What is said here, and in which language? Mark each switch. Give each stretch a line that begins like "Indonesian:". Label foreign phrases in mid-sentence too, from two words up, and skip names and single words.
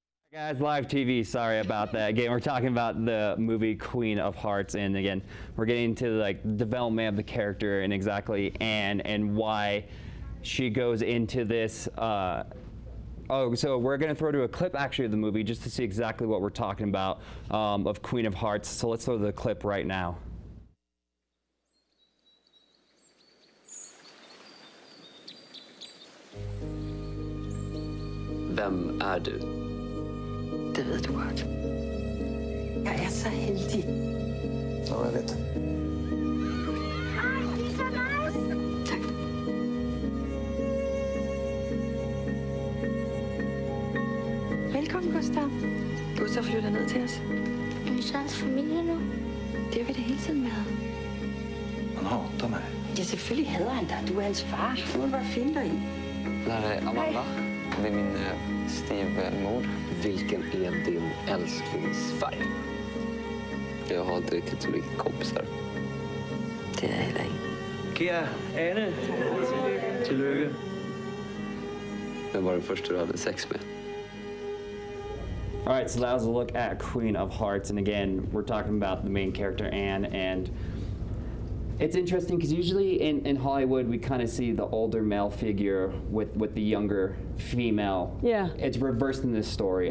English: Guys, live TV, sorry about that. Again, we're talking about the movie Queen of Hearts, and again, we're getting into like the development of the character and exactly Anne and why she goes into this. So we're gonna throw to a clip actually of the movie just to see exactly what we're talking about of Queen of Hearts. So let's throw to the clip right now.
Swedish: Vem är du?
Danish: Det vet du godt. Jeg så heldig.
Norwegian: Ja, jeg vet det.
Danish: Tak. Velkommen, Gustav. Gustav flytter ned til os. Er vi så hans familie nu? Det har vi da hele tiden med.
Swedish: Han hatar mig.
Danish: Ja, selvfølgelig hader han dig. Du er hans far. Du må bare finde dig i.
Swedish: Det här är Amanda. Det är min styvmor. Vilken är din älsklingsfärg? Jag har inte riktigt så riktigt kompisar.
Danish: Det er heller ikke. Kære Anne. Tillykke.
Swedish: Vem var den första du hade sex med?
English: All right, so that was a look at Queen of Hearts, and again, we're talking about the main character Anne, and it's interesting because usually in Hollywood we kind of see the older male figure with the younger female. Yeah. It's reversed in this story.